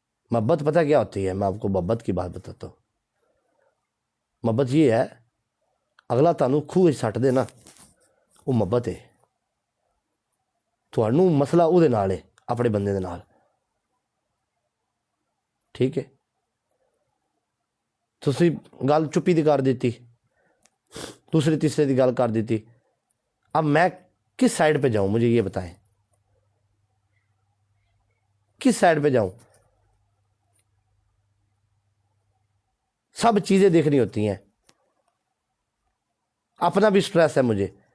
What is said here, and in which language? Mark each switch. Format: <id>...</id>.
<ur>محبت پتہ کیا ہوتی ہے, میں آپ کو محبت کی بات بتاتا ہوں. محبت یہ ہے,</ur> <pa>اگلا تانوں کھوہ سٹ دے نا,</pa> <ur>وہ محبت ہے.</ur> <pa>تھوانوں مسئلہ وہ دے نال ہے, اپنے بندے دے نال, ٹھیک ہے. تسی گل چپی دی کر دیتی, دوسرے تیسرے دی گل کر دیتی.</pa> <ur>اب میں کس سائڈ پہ جاؤں, مجھے یہ بتائیں, کس سائڈ پہ جاؤں؟ سب چیزیں دیکھنی ہوتی ہیں, اپنا بھی سٹریس ہے مجھے.</ur>